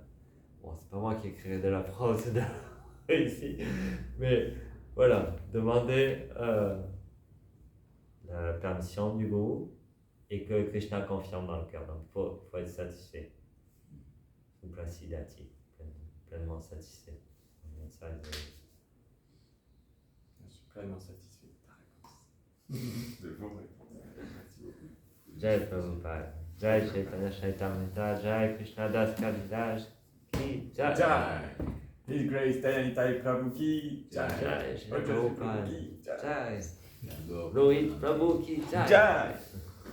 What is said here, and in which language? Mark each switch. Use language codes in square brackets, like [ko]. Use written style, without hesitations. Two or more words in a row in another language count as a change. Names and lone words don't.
[fr] Bon, c'est pas moi qui écrirai de la prose ou de la poésie, mais voilà, demander la permission du gourou et que Krishna confirme dans le cœur. Donc il faut être satisfait. Uplasidati, pleinement satisfait. Ça, je suis pleinement satisfait de ta réponse. De vos réponses. Merci beaucoup. [hi] जय प्रभुपाद, जय चैतन्य चैतामृत, जय कृष्ण दास कविराज, की जय. Jai. [en] His Grace [hi] दयानिता प्रभु की जय. जय श्री प्रभुपाद, जय. [fr] D'abord, [hi] रोहित प्रभु की जय. Jai.